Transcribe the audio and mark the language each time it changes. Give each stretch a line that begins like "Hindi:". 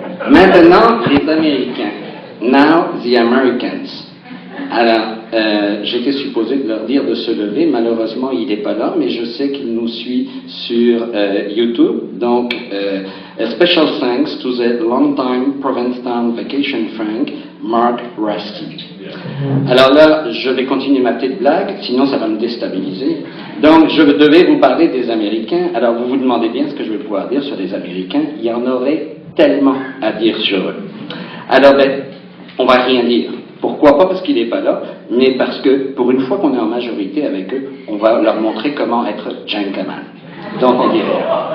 French: Maintenant, les Américains.
English: Now the Americans.
French: Alors, j'étais supposé de leur dire de se lever. Malheureusement, il n'est pas là, mais je sais qu'il nous suit sur YouTube.
English: Donc, a special thanks to the long-time Provincetown vacation friend, Mark Rusty.
French: Alors là, je vais continuer ma petite blague, sinon ça va me déstabiliser. Donc, je devais vous parler des Américains. Alors, vous vous demandez bien ce que je vais pouvoir dire sur les Américains. Il y en aurait tellement à dire sur eux. Alors, on va rien dire. Pourquoi? Pas parce qu'il n'est pas là, mais parce que, pour une fois qu'on est en majorité avec eux, on va leur montrer comment être gentleman. Donc, on dit rien.